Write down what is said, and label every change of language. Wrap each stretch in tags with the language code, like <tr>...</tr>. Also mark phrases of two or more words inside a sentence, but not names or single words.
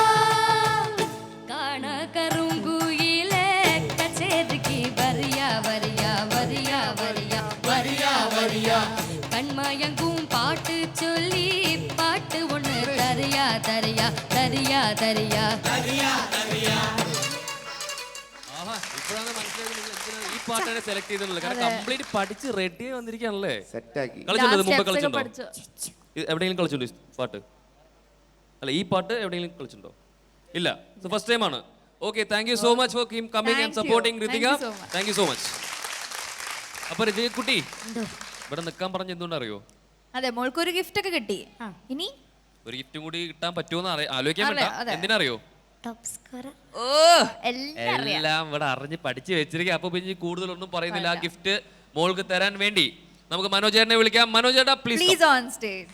<ta>காண கருங்குயிலே கச்சேரிக்கு வரியா வரியா வரியா வரியா வரியா வரியா கண்மயங்கும் பாட்டு சொல்லி பாட்டு ஒண்ணு தரியா தரியா தரியா தரியா தரியா தரியா.</ta> <ml>ഇപ്പോഴാണ് മനസ്സിലായത് ഈ പാട്ടാണ് സെലക്ട് ചെയ്തിട്ടുള്ളത്. കാരണം കംപ്ലീറ്റ് പഠിച്ച് റെഡി ആയി വന്നിരിക്കുകയാണല്ലേ. സെറ്റാക്കി കളിച്ചിട്ടുണ്ടോ? മുമ്പ് കളിച്ചിട്ടുണ്ടോ? എവിടെയെങ്കിലും കളിച്ചിട്ടുണ്ടോ ഈ പാട്ട്? അല്ല, ഈ പാട്ട് എവിടെയെങ്കിലും കളിച്ചിട്ടുണ്ടോ? ഇല്ല,</ml> <en>first time</en> <ml>ആണ്. ഓക്കെ,</ml> <en>thank you so much for coming and supporting ഋതിക. thank you so much.</en> <ml>അപ്പൊ ഋതിക കുട്ടി ഇവിടെ നിൽക്കാൻ പറഞ്ഞ എന്തുകൊണ്ട് അറിയോ? അതെ, മോൾക്കൊരു ഗിഫ്റ്റ് ഒക്കെ കിട്ടി. ഇനി ഒരു ഗിഫ്റ്റും കൂടി കിട്ടാൻ പറ്റുമോ ആലോചിക്കാൻ വേണ്ട. എന്തിനറിയോ? ഓ എല്ലാം ഇവിടെ അറിഞ്ഞ് പഠിച്ച് വെച്ചിരിക്കുക. അപ്പൊ പിന്നെ കൂടുതലൊന്നും പറയുന്നില്ല. ആ ഗിഫ്റ്റ് മോൾക്ക് തരാൻ വേണ്ടി നമുക്ക് മനോജേട്ടനെ വിളിക്കാം. മനോജേട്ടാ</ml> <en>please on stage.</en>